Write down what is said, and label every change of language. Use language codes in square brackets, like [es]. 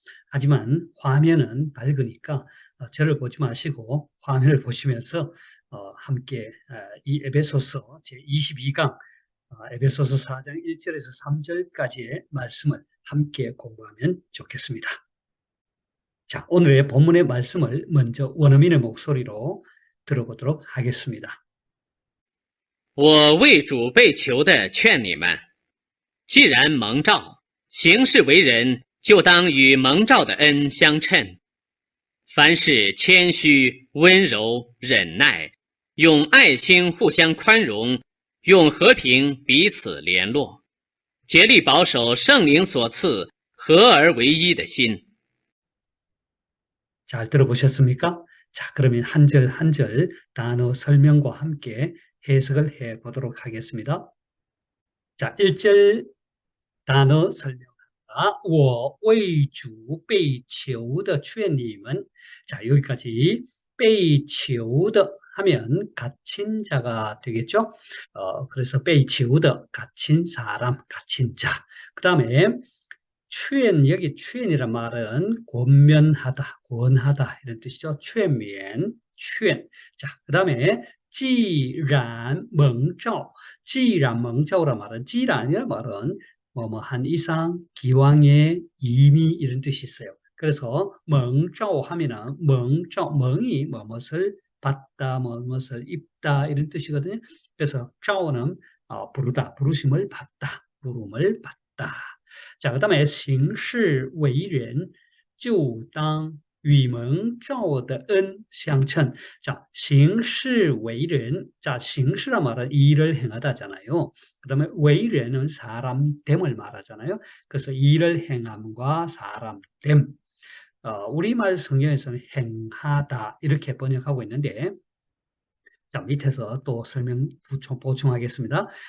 [ko] 하지만 화면은 밝으니까 저를 보지 마시고 화면을 보시면서 함께 이 에베소서 제22강 에베소서 4장 1절에서 3절까지의 말씀을 함께 공부하면 좋겠습니다. 자, 오늘의 본문의 말씀을 먼저 원어민의 목소리로 들어보도록 하겠습니다. [zh] 我为主被囚的劝你们，既然蒙召，行事为人就当与蒙召的恩相称。凡事谦虚、温柔、忍耐，用爱心互相宽容，用和平彼此联络，竭力保守圣灵所赐合而为一的心。 [ko] 잘 들어보셨습니까? 자, 그러면 한 절 한 절 단어 설명과 함께 해석을 해 보도록 하겠습니다. 자, 1절 단어 설명합니다. [zh] 我为主被囚的劝你们. [ko] 자, 여기까지 [zh] 被囚的 [ko] 하면 갇힌 자가 되겠죠. 그래서 [zh] 被囚的 [ko] 갇힌 사람, 갇힌 자. 그 다음에 여기劝이란 말은 권면하다, 권하다 이런 뜻이죠. [zh] 劝勉,劝. [ko] 자, 그 다음에 [zh] 既然蒙召 [ko] 란 말은 既然이란 말은 뭐뭐한 이상, 기왕에, 이미 이런 뜻이 있어요. 그래서 멍자오 하면은 멍이 뭐뭇을 받다, 뭐뭇을 입다 이런 뜻이거든요. 그래서 자오는 부르다, 부르심을 받다, 부름을 받다. 자, 그 다음에 [zh] 行事为人就当与蒙召的恩相称. 자, 行事为人. [ko] 자, 行事란 말은 일을 행하다잖아요. 그 다음에 为人은 사람됨을 말하잖아요. 그래서 일을 행함과 사람됨. 우리말 성경에서는 행하다 이렇게 번역하고 있는데, 자, 밑에서 또 설명 보충하겠습니다.